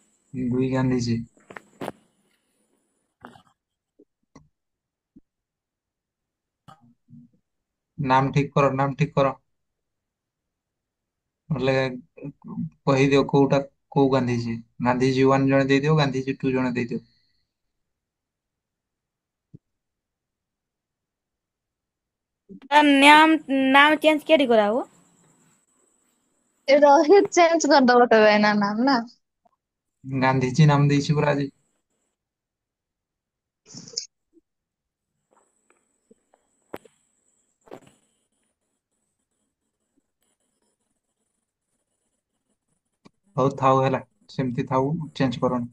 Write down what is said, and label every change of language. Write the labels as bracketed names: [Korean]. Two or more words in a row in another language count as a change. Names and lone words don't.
[Odia] ଦୁଇ ଗାନ୍ଧିଜୀ। ନାମ ଠିକ କର, ନାମ ଠିକ କର। ନହେଲେ କହିଦିଅ କୋଉଟା କୋଉ ଗାନ୍ଧିଜୀ। ଗାନ୍ଧିଜୀ ୱାନ୍ ଜଣେ ଦେଇଦିଅ, ଗାନ୍ଧିଜୀ ଟୁ ଜଣେ ଦେଇଦିଅ। [Hindi] नाम नाम चेंज केडी कराओ। रोहित चेंज कर दो तो ना नाम ना। [Odia] ଗାନ୍ଧିଜୀ ନାମ ଦେଇଛି ପୁରା ଆଜି। ହଉ ଥାଉ ହେଲା, ସେମିତି ଥାଉ, ଚେଞ୍ଜ କରନି।